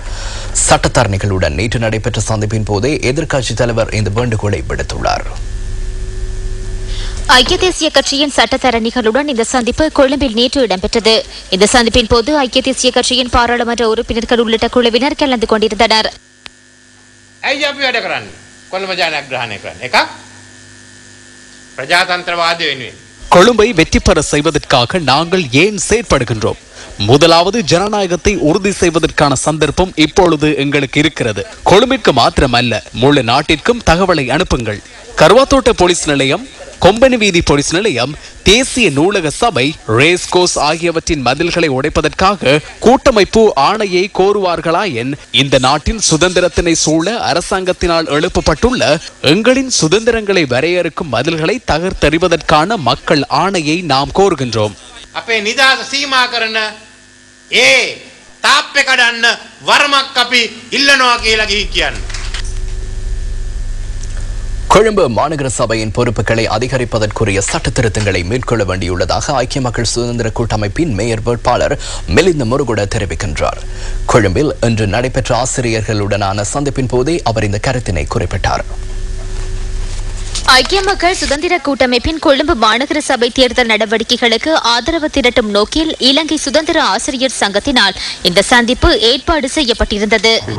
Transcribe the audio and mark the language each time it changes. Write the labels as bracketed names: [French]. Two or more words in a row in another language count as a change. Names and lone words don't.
[Tamil] சட்டத்தரணிகளுடன் நேற்று நடைபெற்ற சந்திப்பின் போதே எதிர்க்கட்சித் தலைவர் இந்த வேண்டுகோளை விடுத்துள்ளார். ஐக்கிய தேசிய கட்சியின் சட்டத்தரணிகளுடன் இந்த சந்திப்பு கொழும்பில் நேற்று இடம்பெற்றது. இந்த சந்திப்பின் போது ஐக்கிய தேசிய கட்சியின் பாராளுமன்ற உறுப்பினர்கள் உள்ளிட்ட குழுவினர் கலந்து கொண்டிருந்தனர். [Sinhala] ඇයි අපි වැඩ කරන්නේ කොළඹ ජනග්‍රහණය කරන්න එක ප්‍රජාතන්ත්‍රවාදය වෙනුවෙන් [Tamil] கொழும்பை வெற்றி பெற செய்வதற்காக நாங்கள் ஏன் செயற்படுகின்றோம்? முதலாவது ஜனநாயகத்தை உறுதி செய்வதற்கான சந்தர்ப்பம் இப்பொழுது எங்களுக்கு இருக்கிறது. கொழும்பிற்கு மாத்திரமல்ல, முழு நாட்டிற்கும் தகவலை அனுப்புங்கள். கருவாத்தோட்ட போலீஸ் நிலையம், கொம்பனி வீதி போலீஸ் நிலையம், தேசிய நூலக சபை, ரேஸ்கோஸ் ஆகியவற்றின் மதில்களை உடைப்பதற்காக கூட்டமைப்பு ஆணையை கோருவார்களாயின் இந்த நாட்டின் சுதந்திரத்தினை சூழ அரசாங்கத்தினால் எழுப்பப்பட்டுள்ள எங்களின் சுதந்திரங்களை வரையறுக்கும் மதில்களை தகர்த்தெறிவதற்கான மக்கள் ஆணையை நாம் கோருகின்றோம். [Sinhala] අපේ නිදහස සීමා කරන ඒ තාප්පේ කඩන්න වරමක් අපි ඉල්ලනවා කියලා කියන්නේ. [Tamil] கொழும்பு மாநகர சபையின் பொறுப்புகளை அதிகரிப்பதற்குரிய சட்ட திருத்தங்களை மேற்கொள்ள வேண்டியுள்ளதாக ஐக்கிய மக்கள் சுதந்திர கூட்டமைப்பின் மேயர் வேட்பாளர் மிலிந்த முருகுட தெரிவிக்கின்றார். கொழும்பில் இன்று நடைபெற்ற ஆசிரியர்களுடனான சந்திப்பின் போதே அவர் இந்த கருத்தினை குறிப்பிட்டார். ஐக்கிய மக்கள் சுதந்திர கூட்டமைப்பின் கொழும்பு மாநகர சபை தேர்தல் நடவடிக்கைகளுக்கு ஆதரவு திரட்டும் நோக்கில் இலங்கை சுதந்திர ஆசிரியர் சங்கத்தினால் இந்த சந்திப்பு ஏற்பாடு செய்யப்பட்டிருந்தது.